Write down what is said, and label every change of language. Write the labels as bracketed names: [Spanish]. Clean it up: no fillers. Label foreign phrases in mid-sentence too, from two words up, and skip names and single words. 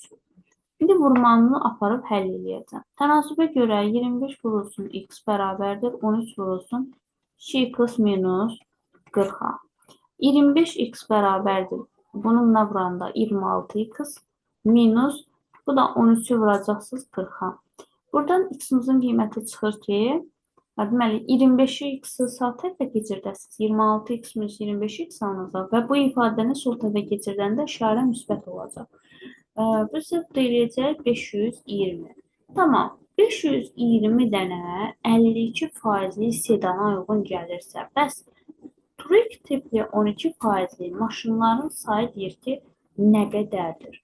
[Azerbaijani] İndi vurmanını aparıb həll edəcəm. Tənasübə görə 25 vurulsun x bərabərdir 13 vurulsun 2x minus 40-a. 25x bərabərdir. Bununla vuranda 26x minus, bu da 13-ü vuracaqsınız 40-a. Buradan x-imizin qiyməti çıxır ki, deməli, 25-i x-i sağ tərəfə keçirdəsiniz. 26x minus 25x alınacaq və bu ifadəni sol tərəfə keçirdəndə işarə müsbət olacaq. Bu səbəb eləyəcək 520. Tamam. 520 dənə 52% sedana uyğun gəlirsə, bəs Turing tipli 12% maşınların sayı deyir ki, nə qədərdir?